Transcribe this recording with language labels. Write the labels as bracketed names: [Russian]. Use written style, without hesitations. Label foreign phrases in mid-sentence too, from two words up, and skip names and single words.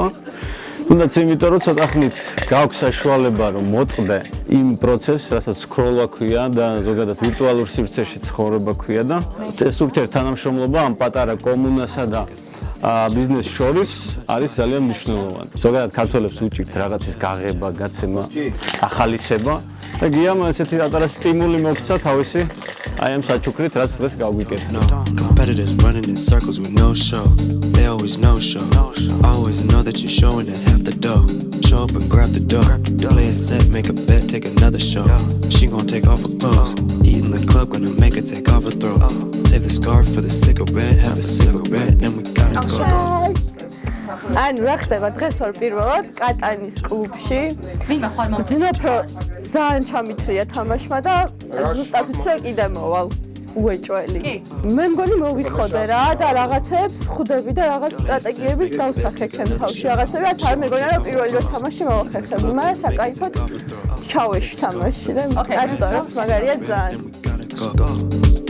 [Georgian] თუნდაც იმიტომ, რომ ცოტა ხნით გაქვს საშუალება, რომ მოწყდე იმ პროცესს, რასაც სკროლა ქვია და ზოგადად ვირტუალურ სივრცეში ცხოვრება ქვია და ეს ურთიერთთანამშრომლობა ამ პატარა კომუნასა და ბიზნესს შორის არის ძალიან მნიშვნელოვანი. ზოგადად ქართველებს უჭირთ რაღაცის გაღება, გაცემა, ახალისება და გიამ ესეთი პატარა სტიმული მოგცა თავისი აი ამ საჩუქრით, რაც დღეს გავგვიკეთდა. [English] Competitors running in circles with no show. They always no show. Always know that you're showing us half the dough. Show up and grab the dough. Play a set, make a bet, take another show. She gon' take off her clothes. Eat in the club, gonna make her take off her throat. Save the scarf for the cigarette, have a cigarette, then we gotta go. [Georgian] ანუ რა ხდება დღეს ვარ პირველად კატანის კლუბში. ვძნობ რომ ძალიან ჩამithრია თამაშმა და ზუსტად ვიცი რომ კიდე მოვალ უეჭველი. მე მგონი მოვიხოდე რა და რაღაცებს ხვდები და რაღაც სტრატეგიების დავსახე ჩემ თავში რაღაცები რაც არ მეგონა რომ პირველი რო თამაში მოვახერხები, მაგრამ საკაიფოდ ჩავეშვ თამაში და ასე რომ მაგარია ძალიან.